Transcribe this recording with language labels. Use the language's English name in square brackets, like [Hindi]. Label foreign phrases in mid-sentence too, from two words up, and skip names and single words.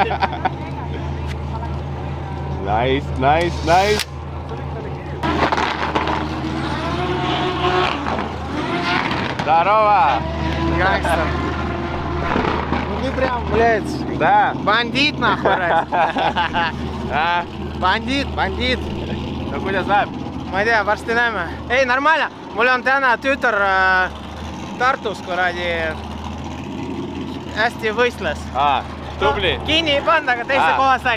[English] Nice! [Russian] Здорово! Gangster. Ну ты прям, блядь, Да. бандит нахуй. Bandit. [Estonian] No kuidas läheb? Ma ei tea, varsti näeme. Ei, normaalne. Mul on täna tütar Tartus kuradi hästi võistles. Tubli. Kinni ei panda, aga teise koha sai.